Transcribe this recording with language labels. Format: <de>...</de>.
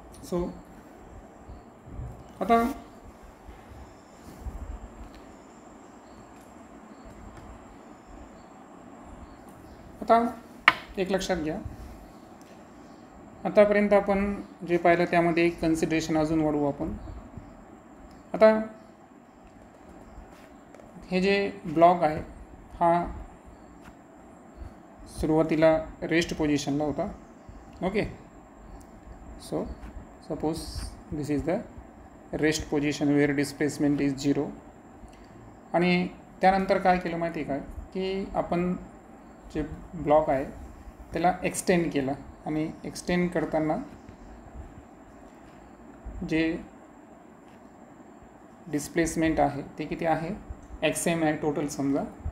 <mr>So आता एक लक्षात घ्या, आतापर्यंत आपण जे पाहिलं त्यामध्ये एक कन्सिडरेशन अजून वाढवू आपण. आता हे जे ब्लॉक आहे हा सुरुवातीला रेस्ट पोझिशनला होता, okay.</mr> <en>So suppose this is the rest position where displacement is 0.</en> <mr>आणि त्यानंतर काय केलं माहिती आहे काय, की आपण जे ब्लॉक आहे त्याला एक्सटेंड केला, आणि एक्सटेंड करताना जे डिस्प्लेसमेंट आहे ते किती आहे, XM आहे टोटल समजा.</mr>